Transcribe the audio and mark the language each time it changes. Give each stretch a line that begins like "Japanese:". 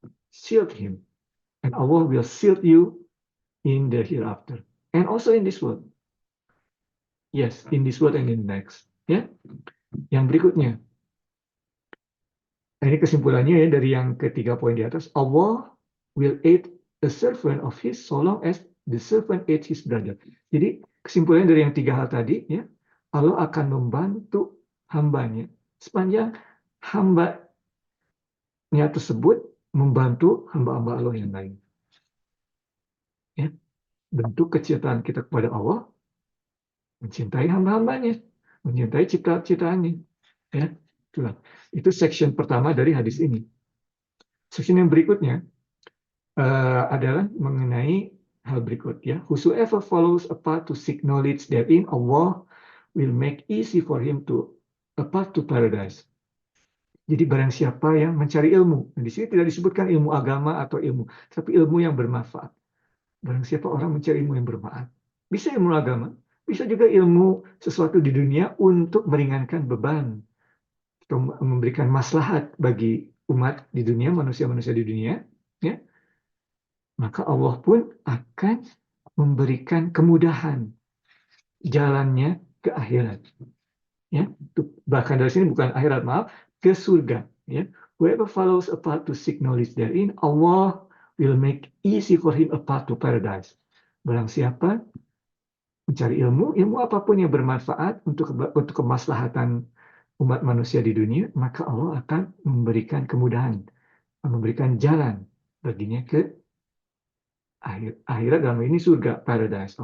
English: Shield him, and Allah will shield you in the hereafter, and also in this world. Yes, in this world and in the next.
Indonesian: Ya, yang berikutnya. Nah, ini kesimpulannya ya dari yang ketiga poin di atas.
English: Allah will aid a servant of his so long as the servant aids his brother.
Indonesian: Jadi kesimpulannya dari yang tiga hal tadi, ya, Allah akan membantu hambanya sepanjang hambanya tersebut membantu hamba-hamba Allah yang lain. Ya, bentuk kecintaan kita kepada Allah, mencintai hamba-hambanya, mencintai cipta-ciptaannya. Ya, itulah. Itu section pertama dari hadis ini. Section yang berikutnya, adalah mengenai hal berikut ya.
English: Whosoever follows a path to seek knowledge therein, Allah will make easy for him to a path to paradise.
Indonesian: Jadi barang siapa yang mencari ilmu, di sini tidak disebutkan ilmu agama atau ilmu, tapi ilmu yang bermanfaat. Barang siapa orang mencari ilmu yang bermanfaat. Bisa ilmu agama, bisa juga ilmu sesuatu di dunia untuk meringankan beban, atau memberikan maslahat bagi umat di dunia, manusia-manusia di dunia, ya. Maka Allah pun akan memberikan kemudahan jalannya ke akhirat. Ya, bahkan dari sini bukan akhirat, maaf, ke surga.
English: Ya, whoever follows a path to seek knowledge therein, Allah will make easy for him a path to paradise.
Indonesian: Barang siapa mencari ilmu, ilmu apapun yang bermanfaat untuk kemaslahatan umat manusia di dunia, maka Allah akan memberikan kemudahan, memberikan jalan baginya ke akhirat, dalam ini surga, paradise.